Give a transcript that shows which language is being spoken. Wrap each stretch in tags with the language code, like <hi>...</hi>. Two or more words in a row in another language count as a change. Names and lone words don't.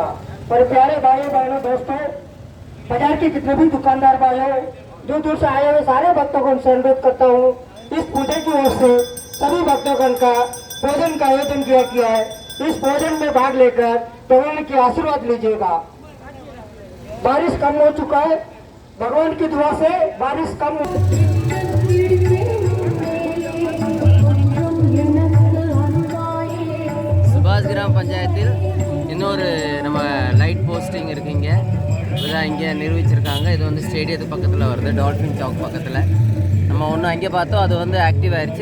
<hi>और प्यारे भाइयों बहनों दोस्तों, बाजार के जितने भी दुकानदार भाइयों, दूर दूर से आए हुए सारे भक्तों से अनुरोध करता हूँ, इस पूजा की ओर से सभी भक्तों का भोजन का आयोजन किया गया है। इस भोजन में भाग लेकर भगवान की आशीर्वाद लीजिएगा। बारिश कम हो चुका है, भगवान की दुआ से बारिश कम</hi> <ta>சுபாஷ் கிராம பஞ்சாயத்தில் இன்னொரு நம்ம</ta> <en>light posting</en> <ta>இருக்குங்க. இதுதான் இங்கே நிரூபிச்சிருக்காங்க. இது வந்து ஸ்டேடியத்துக்கு பக்கத்தில் வருது, டால்ஃபின் சாக் பக்கத்தில். நம்ம ஒன்று அங்கே பார்த்தோம், அது வந்து ஆக்டிவ் ஆயிடுச்சு.</ta>